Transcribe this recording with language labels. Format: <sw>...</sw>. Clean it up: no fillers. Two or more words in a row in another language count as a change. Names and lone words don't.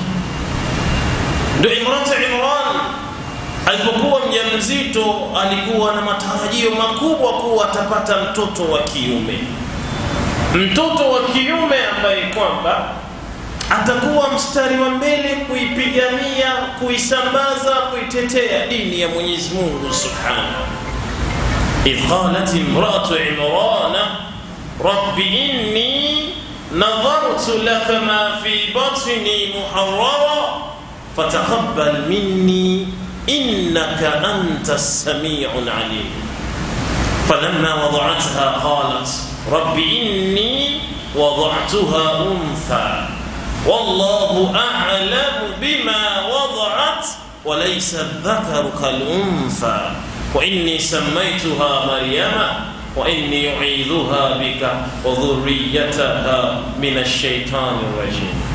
<sw>Ndio Imran alipokuwa mjamzito alikuwa na matarajio makubwa kuwa atapata mtoto wa kiume. Mtoto wa kiume ambaye kwamba atakuwa mstari wa mbele kuipigania, kuisambaza, kuitetea dini ya Mwenyezi Mungu Subhanahu.</sw> <ar>إذ قالت امرأة عمران رب إني نذرت لك ما في بطني محررا فتقبل مني إنك أنت السميع العليم. فلما وضعتها قالت رب إني وضعتها أنثى والله أعلم بما وضعت وليس الذكر كالأنثى وإني سميتها مريم وإني أعيذها بك وذريتها من الشيطان الرجيم.</ar>